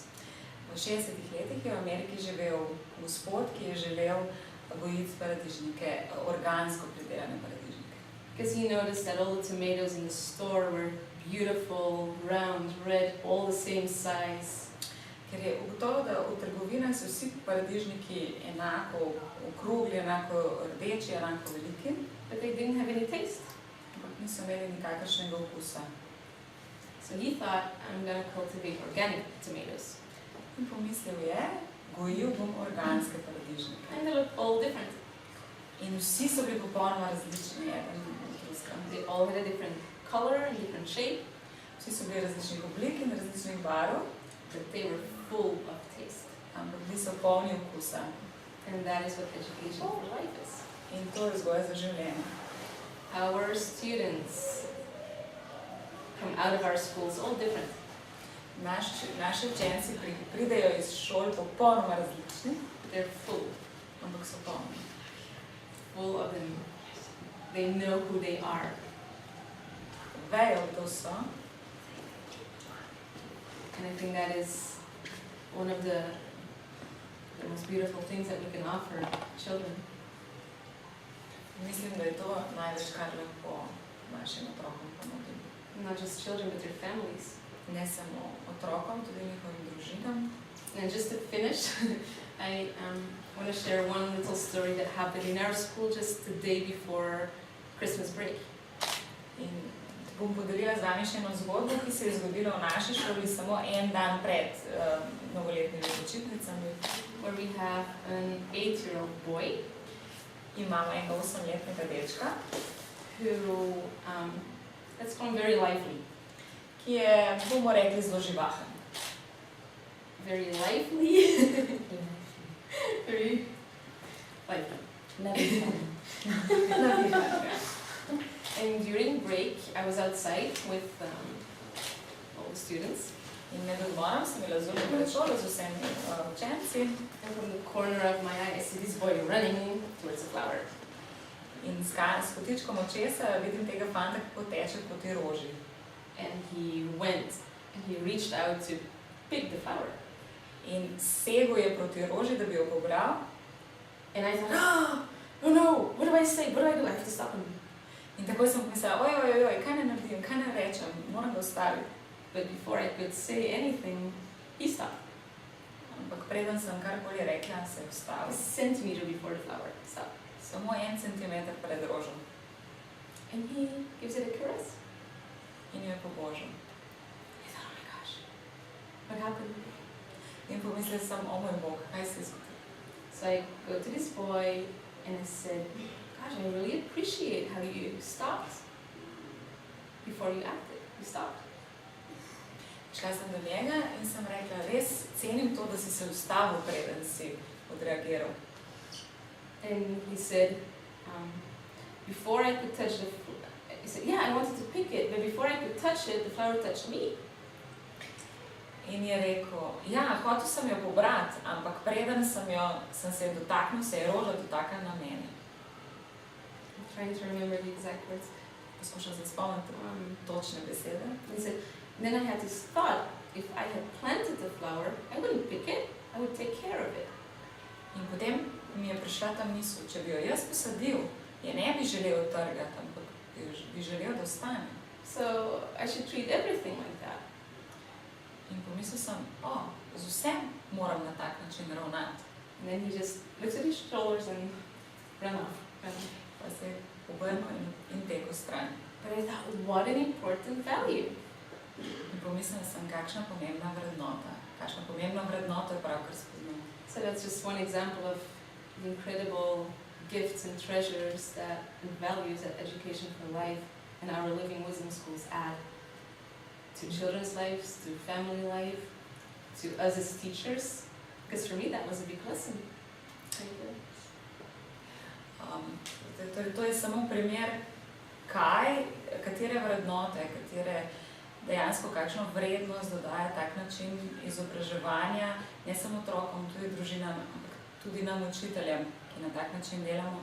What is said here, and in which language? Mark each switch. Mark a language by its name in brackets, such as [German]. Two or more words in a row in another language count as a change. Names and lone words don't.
[Slovenian] V 60-ih letih je v Ameriki živel gospod, ki je želel gojiti paradižnike, organsko pridelane paradižnike. [English] Because he noticed that all the tomatoes in the store were beautiful, round, red, all the same size. [Slovenian] Ker je ugotovil, da v trgovinah so vsi paradižniki enako okrogli, enako rdeči, enako veliki. [English] But they didn't have any taste. [Slovenian] Ampak niso imeli nikakršnega okusa. [English] So he thought, I'm going to cultivate organic tomatoes. [Slovenian] In pomislil je, gojil bom organske paradižnike. [English] And they looked all different. [Slovenian] In vsi so bili popolnoma različni, eden od drugega. [English] They all all had a different color and different shape, [Slovenian] Vsi so bili različnih oblik in različnih barv, [English] but they were full of taste. [Slovenian] ampak bili so polni okusa. [English] And that is what education for life is. [Slovenian] In to je vzgoja za življenje. [English] Our students come out of our schools all different. [Slovenian] Naši učenci pridejo iz šol popolnoma različni, [English] They're full [Slovenian] ampak so polni. [English] of them. They know who they are. [Slovenian] Vejo, kdo so, [English] And I think that is one of the most beautiful things that we can offer children. [Slovenian] mislim, da je to največ, kar lahko našim otrokom ponudimo. [English] Not just children, but their families. [Slovenian] Ne samo otrokom, tudi njihovim družinam. [English] And just to finish, I want to share one little story that happened in our school just the day before Christmas break. [Slovenian] In bom podelila z vami še eno zgodbo, ki se je zgodila v naši šoli samo en dan pred novoletnimi počitnicami. [English] Where we have an 8-year-old boy [Slovenian] Imamo enega 8-letnega dečka, [English] who, let's call him very lively. [Slovenian] ki je, bomo rekli, zelo živahen. [English] Very lively. Very lively. And during break, I was outside with all the students. [Slovenian] In med odmorom sem bila zunaj pred šolo z vsemi učenci [English] And from the corner of my eye, I see this boy running towards a flower. [Slovenian] in s kotičkom očesa vidim tega fanta, kako teče po tej roži. [English] And he went and he reached out to pick the flower. [Slovenian] In segel je proti roži, da bi jo pobral. [English] And I thought, oh no, what do I say? What do? I have to stop him. [Slovenian] In takoj sem pomislila, oj, kaj ne naredim, kaj ne rečem, moram ga ustaviti. [English] But before I could say anything, he stopped. [Slovenian] Ampak preden sem karkoli rekla, se je [English] A [Slovenian] ustavil. [English] centimeter before the flower stopped. [Slovenian] Samo 1 centimeter pred rožo. [English] And he gives it a caress. [Slovenian] In jo je pobožal. [English] I thought, oh my gosh, what happened? [Slovenian] In pomislila sem, o moj Bog, kaj se je zgodilo. [English] So I go to this boy and I said, gosh, I really appreciate how you stopped before you acted. You stopped. [Slovenian] Šla sem do njega in sem rekla, res cenim to, da si se ustavil, preden si odreagiral. [English] And he said, before I could touch the he said, yeah, I wanted to pick it, but before I could touch it, the flower touched me. [Slovenian] In je rekel, ja, hotel sem jo pobrati, ampak preden sem se je dotaknil, se je roža dotaknila mene. [English] I'm trying to remember the exact words. [Slovenian] Poskušam se spomniti točne besede. [English] He said, then I had this thought, if I had planted the flower, I wouldn't pick it, I would take care of it. [Slovenian] In potem mi je prišla ta misel, če bi jo jaz posadil, je ne bi želel trgati, ampak bi želel, da ostane. [English] So I should treat everything like that. [Slovenian] In pomislil sem, z vsem moram na tak način ravnati. [English] And then he just looks at his shoulders and ran off. [Slovenian] Pa se je obrnil in tekel stran. [English] But I thought, what an important value. [Slovenian] In pomislila sem, kakšna pomembna vrednota. Kakšna pomembna vrednota je pravkar spoznal. [English] So that's just one example of the incredible gifts and treasures and values that Education for Life and our Living Wisdom schools add to children's lives, to family life, to us as teachers. Because for me that was a big lesson. Thank you. [Slovenian] Torej, to je samo primer, katere vrednote, dejansko kakšno vrednost dodaja tak način izobraževanja, ne samo otrokom, tudi družinam, ampak tudi nam učiteljem, ki na tak način delamo.